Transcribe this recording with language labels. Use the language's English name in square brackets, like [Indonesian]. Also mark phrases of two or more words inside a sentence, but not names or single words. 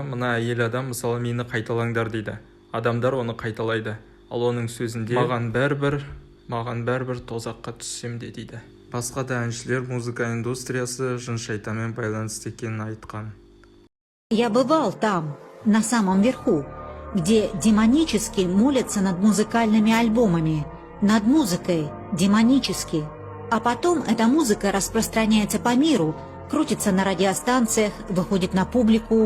[Kazakh] Мына әйел адам мысалы мені қайталаңдар дейді. Адамдар оны қайталайды. Ал оның сөзінде маған бәрібір тозаққа түссем де дейді. Басқа да әншілер музыка индустриясы жын шайтанмен байланысты екенін айтқан. [Russian] Я бывал там, на самом верху, где демонически молятся над музыкальными альбомами, над музыкой демонически. А потом эта музыка распространяется по миру, крутится на радиостанциях, выходит на публику.